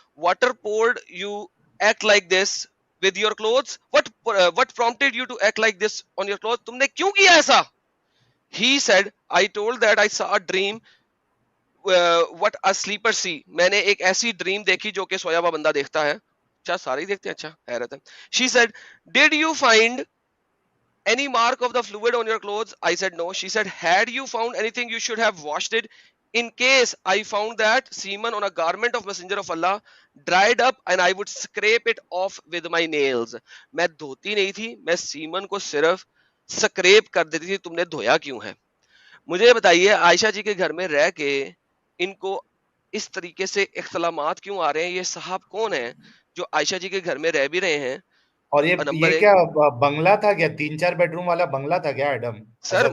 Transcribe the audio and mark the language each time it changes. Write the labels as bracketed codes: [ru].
[en] what prompted you act like this with your clothes, what prompted you to act like this on your clothes، [ur] تم نے کیوں کیا ایسا؟ [en] He said, I told that I saw a dream what a sleeper see، [ur] میں نے ایک ایسی dream دیکھی جو کہ سویا ہوا بندہ دیکھتا ہے. اچھا سارے ہی دیکھتے ہیں، اچھا حیرت ہے. [en] She said, did you find any mark of the fluid on your clothes؟ I said no. She said, had you found anything you should have washed it. In case I found that semen on a garment of messenger of Allah dried up and I would scrape it off with my nails، [ur] میں دھوتی نہیں تھی، میں سیمن کو صرف scrap کر دیتی تھی. تم نے دھویا کیوں ہے؟ مجھے بتائیے عائشہ جی کے گھر میں رہ کے ان کو اس طریقے سے اختلامات کیوں آ رہے ہیں؟ یہ صاحب کون ہیں جو عائشہ جی کے گھر میں رہ بھی رہے ہیں؟ اور یہ کیا بنگلہ تھا کیا؟ 3-4 بیڈ روم والا بنگلہ تھا کیا ایڈم؟ سر